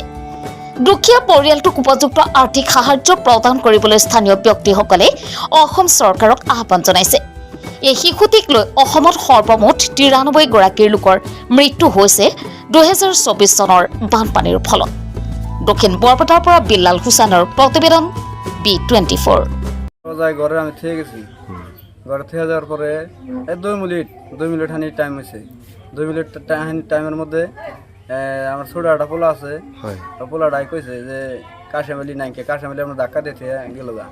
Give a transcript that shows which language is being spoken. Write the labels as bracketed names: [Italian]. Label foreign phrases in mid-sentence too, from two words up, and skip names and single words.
[Assamese] দুখীয়া পৰিয়ালটোক উপযুক্ত আৰ্থিক সাহায্য প্ৰদান কৰিবলৈ স্থানীয় ব্যক্তিসকলে অসম চৰকাৰক আহ্বান জনাইছে। এই শিশুটিক লৈ অসমত সৰ্বমুঠ 93 গৰাকীৰ লোকৰ মৃত্যু হৈছে 2024 চনৰ বানপানীৰ ফলত। দক্ষিণ বৰপেটাৰ পৰা বিল্লাল হুছেইনৰ প্ৰতিবেদন B24। [Bangla] ঘরে আমি থেকে গেছি, ঘরে থেকে যাওয়ার পরে 2 মিনিট হানি টাইম হয়েছে। 2 মিনিট টাইমের মধ্যে আমার ছোট একটা পোলা আছে, পোলাটাই কইছে যে কাশেমালি নাইকে কাশেমালি আমরা ধাক্কা দিতে গেল গা।